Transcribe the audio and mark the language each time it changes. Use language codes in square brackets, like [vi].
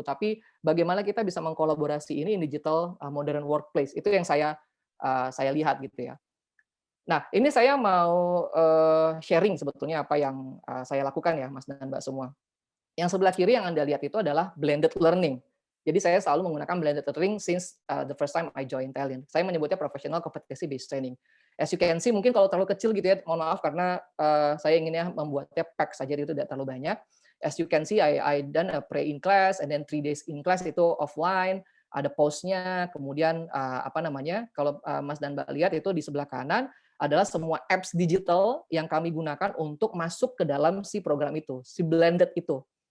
[id] Tapi bagaimana kita bisa mengkolaborasi ini [en] in digital modern workplace, [id] itu yang saya lihat gitu ya. Nah, ini saya mau sharing sebetulnya apa yang saya lakukan ya, Mas dan Mbak semua. Yang sebelah kiri yang Anda lihat itu adalah blended learning. Jadi saya selalu menggunakan [en] blended learning since the first time I joined Tallinn. [id] Saya menyebutnya professional competency based training. [en] As you can see, [id] mungkin kalau terlalu kecil gitu ya, mohon maaf karena saya inginnya membuatnya pack saja, itu tidak terlalu banyak. [en] As you can see, I done a pre-in class [id] and then 3 days in class itu offline, ada post-nya, kemudian kalau Mas dan Mbak lihat itu di sebelah kanan adalah semua apps digital yang kami gunakan untuk masuk ke dalam si program itu, si blended itu.